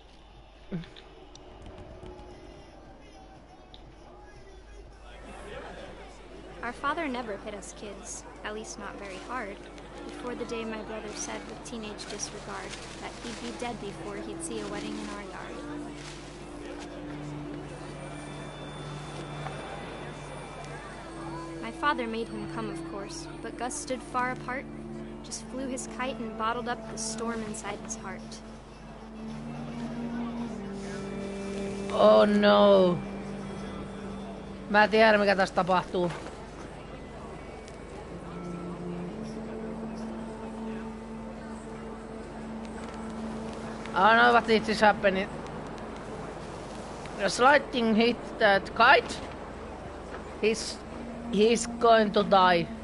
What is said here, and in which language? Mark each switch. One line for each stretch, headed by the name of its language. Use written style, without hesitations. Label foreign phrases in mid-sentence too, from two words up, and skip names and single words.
English: Our father never hit us kids, at least not very hard, before the day my brother said with teenage disregard that he'd be dead before he'd see a wedding in our yard. My father made him come, of course, but Gus stood far apart, just flew his kite and bottled up the storm inside his heart. Oh no.
Finnish: Mä tiedän mikä tässä tapahtuu.
English: I know what it is happening. As lightning hit that kite, he's going to die.